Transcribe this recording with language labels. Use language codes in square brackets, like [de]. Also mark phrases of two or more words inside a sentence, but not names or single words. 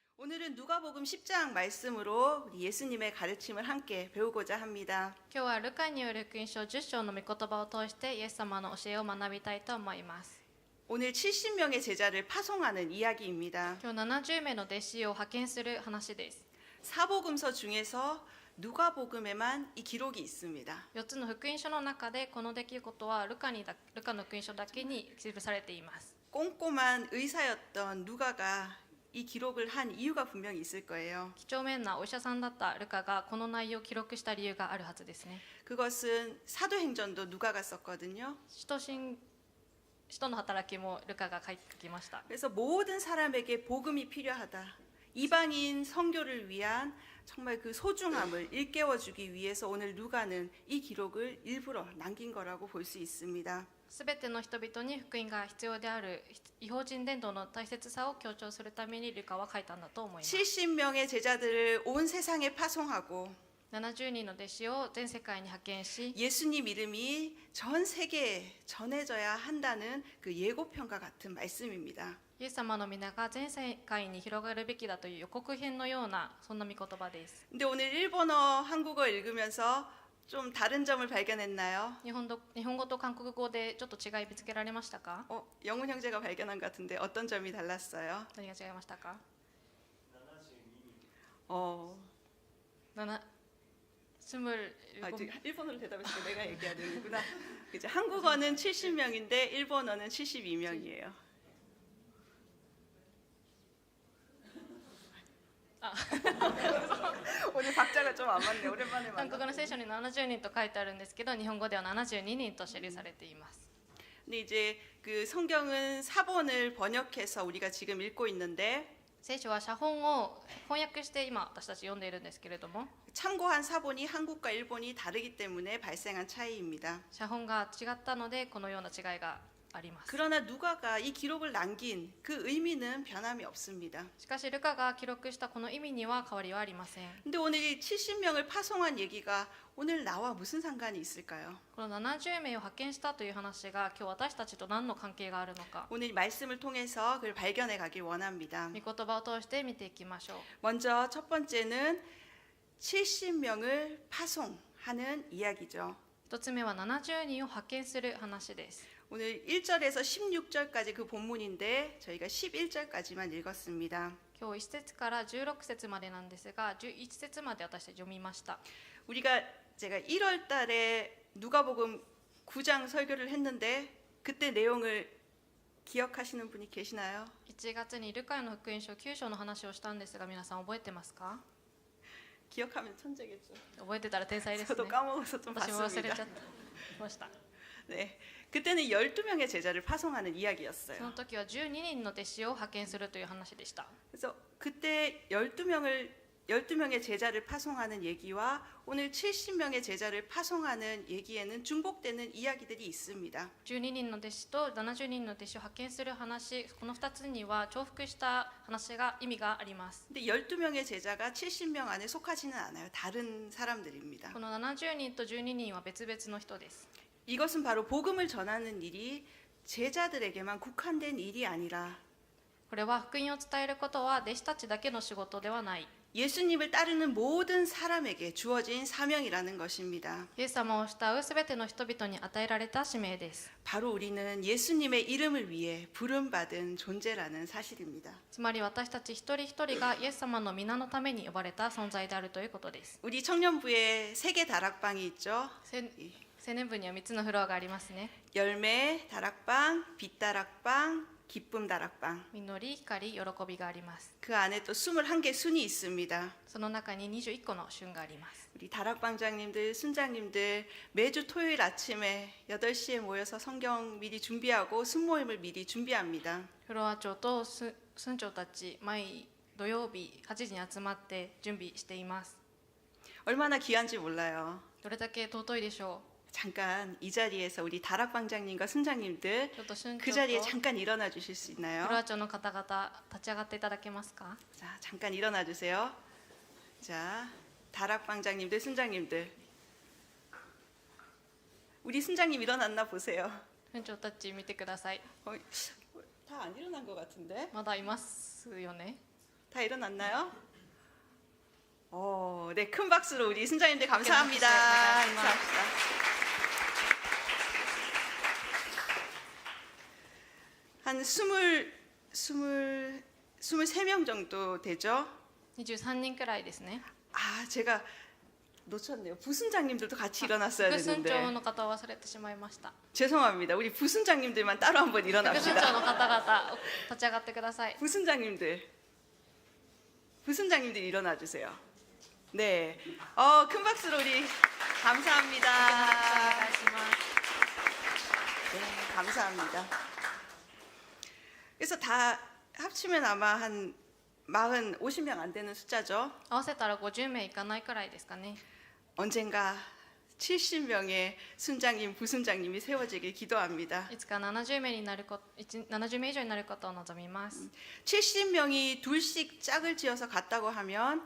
[ko] 오늘은 누가복음 10장 말씀으로 우리 예수님의 가르침을 함께 배우고자 합니다. [ja] 今日はルカによる福音書10章の御言葉を通してイエス様の教えを学びたいと思います。 [ko] 오늘 70명의 제자를 파송하는 이야기입니다. [ja] 今日70名の弟子を派遣する話です。 [ko] 사복음서 중에서 누가복음에만 이 기록이 있습니다. [ja] 4 つの福音書の中でこの出来事はルカの福音書だけに記されています。 [ko] 꼼꼼한 의사였던 누가가 이 기록을 한 이유가 분명히 있을 거예요. [ja] 几帳面なお医者さんだったルカがこの内容を記録した理由があるはずですね。 [ko] 그것은 사도행전도 누가가 썼거든요. [ja] 使徒の働きもルカが書きました。 [ko] 그래서 모든 사람에게 복음이 필요하다. 이방인 선교를 위한 정말 그 소중함을 일깨워주기 위해서 오늘 누가는 이 기록을 일부러 남긴 거라고 볼 수 있습니다. [ja] すべての人々に福音が必要である異邦人伝道の大切さを強調するためにルカは書いたんだと思います。 [ko] 70명의 제자들을 온 세상에 파송하고 [ja] 70 人の弟子を全世界に派遣し [ko] 예수님 이름이 전 세계에 전해져야 한다는 그 예고편과 같은 말씀입니다. [ja] イエス様の皆が全世界に広がるべきだという予告編のようなそんな御言葉です。 [ko] 근데 오늘 일본어, 한국어 읽으면서 좀 다른 점을 발견했나요? [ja] 日本語と韓国語でちょっと違い見つけられましたか？ [ko] 영훈 형제가 발견한 것 같은데 어떤 점이 달랐어요? [ja] 何が違いましたか [ko] 지금 일본어로 대답했으니까 내가 얘기해야 되는구나. 이제 한국어는 70명인데 일본어는 72명이에요. 오늘 박자가 좀 안 맞네. 오랜만에 [ja] 韓国 [ko] 만나. [ja] の聖書に70人と書いてあるんですけど日本語では72人と記されています。 [ko] 근데 이제 그 성경은 사본을 번역해서 우리가 지금 읽고 있는데 [ja] 聖書は写本を翻訳して今私たち読んでいるんですけれども [ko] 참고한 사본이 한국과 일본이 다르기 때문에 발생한 차이입니다. [ja] 写本が違ったのでこのような違いがあります。 [ko] 그러나 누가가 이 기록을 남긴 그 의미는 변함이 없습니다. [ja] しかしルカが記録したこの意味には変わりはありません。 [ko] 근데 오늘 이 70명을 파송한 얘기가 오늘 나와 무슨 상관이 있을까요? [ja] この70名を派遣したという話が今日私たちと何の関係があるのか [ko] 오늘 말씀을 통해서 그걸 발견해 가길 원합니다. [ja] 御言葉を通して見ていきましょう。 [ko] 먼저 첫 번째는 70명을 파송하는 이야기죠. [ja] 一つ目は70人を派遣する話です。 [ko] 오늘 1절에서 16절까지 그 본문인데 저희가 11절까지만 읽었습니다. [ja] 今日1節から16節までなんですが11節まで私たち読みました。 [ko] 제가 1월 달에 누가복음 9장 설교를 했는데 그때 내용을 기억하시는 분이 계시나요? [ja] 1 月にルカの福音書9章の話をしたんですが皆さん覚えてますか？ [ko] 기억하면 천재겠죠. [ja] 覚えてたら天才です [ko] 저도 [ja] ね。 [ko] 까먹어서 좀 [ja] 私も忘れ [ko] 봤습니다. [ja] ちゃいました。 [ko] 네, 그때는 12명의 제자를 파송하는 [ja] その [ko] 이야기였어요. [ja] 時は12人の弟子を派遣するという話でした。 [ko] 그래서 그때 12명의 제자를 파송하는 얘기와 오늘 70명의 제자를 파송하는 얘기에는 중복되는 이야기들이 있습니다. [ja] 12 人の弟子と70人の弟子を派遣する話、この2つには重複した話が意味があります。 [ko] 근데 12명의 제자가 70명 안에 속하지는 않아요. 다른 사람들입니다. [ja] この70人と12人は別々の人です。 [ko] 이것은 바로 복음을 전하는 일이 제자들에게만 국한된 일이 아니라 [ja] これは福音を伝えることは弟子たちだけの仕事ではない。 [ko] 예수님을 따르는 모든 사람에게 주어진 사명이라는 것입니다. [ja] イエス様を慕うすべての人々に与えられた使命です。 [ko] 바로 우리는 예수님의 이름을 위해 부름받은 존재라는 사실입니다. [ja] つまり私たち一人一人がイエス様の皆のために呼ばれた存在であるということです。 [ko] 우리 청년부에 3개 다락방이 있죠. [ja] 青年部には3つのフロアがありますね。 [ko] 열매 다락방, 빛 다락방, 기쁨 다락방. [ja] 実り、光、喜びがあります。 [ko] 그 안에 또 21개 순이 있습니다. [ja] その中に21個の旬があります。 [ko] 우리 다락방장님들, 순장님들 매주 토요일 아침에 8시에 모여서 성경 미리 준비하고 순모임을 미리 준비합니다. [ja] フロア長と村長たち毎土曜日8時に集まって準備しています。 [ko] 얼마나 귀한지 몰라요. [ja] どれだけ尊いでしょ [ko] 잠깐 이 자리에서 우리 다락방장님과 순장님들 [ja] う。ちょっと村 [ko] 그 [ja] 長 [ko] 자리에 [ja] と [ko] 잠깐 일어나 주실 수 [ja] フ [ko] 있나요? [ja] ロア長の方々立ち上がっていただけますか？ [ko] 자, 잠깐 일어나 주세요. 자, 다락방장님들, 순장님들. 우리 순장님 일어났나 보세요. [ja] 村長たち見てください。 [ko] 다 안 일어난 것 같은데? [ja] まだいますよね。 [ko] 다 일어났나요? 네, 큰 박수로 우리 순장님들 감사합니다. 네, 인사합시다. 한 23명 정도 되죠? [ja] 23 人くらいですね。 [ko] 제가 놓쳤네요. 부순장님들도 같이 일어났어야 [ja] 副村長 [ko] 됐는데 [ja] の方を忘れてしまいました。 [ko] 죄송합니다. 우리 부순장님들만 따로 한번 [ja] 副村長 [ko] 일어납시다. [ja] の方々立ち上がってください。 [ko] 부순장님들 일어나 주세요. 네, 큰 박수로 우리 [ja] お [ko] 감사합니다. [ja] 願いします。 [ko] 네, 감사합니다. 그래서 다 합치면 아마 한 50명 안 되는 숫자죠. [ja] 合わせたら50名いかないくらいですかね。 [ko] 언젠가 70명의 순장님, 부순장님이 세워지길 기도합니다. [ja] いつか70名になる70名以上になることを望みます。 [ko] 70명이 둘씩 짝을 지어서 갔다고 하면